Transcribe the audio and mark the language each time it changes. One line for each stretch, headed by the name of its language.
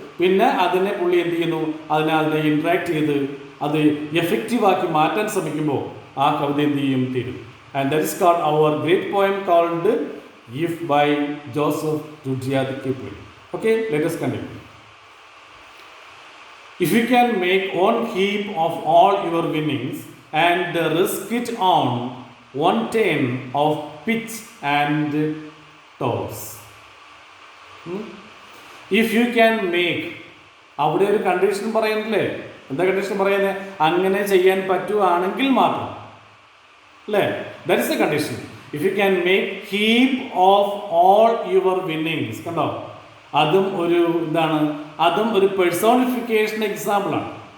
Malayalam: പിന്നെ അതിനെ പുള്ളി എന്ത് ചെയ്യുന്നു, അതിനെ ഇൻട്രാക്ട് ചെയ്ത് അത് എഫക്റ്റീവാക്കി മാറ്റാൻ ശ്രമിക്കുമ്പോൾ ആ കവിത എന്ത് ചെയ്യും, തീരും.
English: And that is called our great poem called if by Joseph Rudyard Kipling. Okay, let us continue. If you can make one heap of all your winnings and risk it on one tin of pitch and toss. If you can make,
Malayalam: അവിടെ ഒരു condition പറയുന്നില്ലേ? എന്താ condition പറയുന്നത്? അങ്ങനെ ചെയ്യാൻ പറ്റുവാണെങ്കിൽ മാത്രം അല്ലേ.
English: That is a condition. If you can make heap of all your winnings.
Malayalam: കണ്ടോ, അതും ഒരു എന്താണ്, അതും ഒരു പേഴ്സോണിഫിക്കേഷൻ എക്സാമ്പിളാണ്.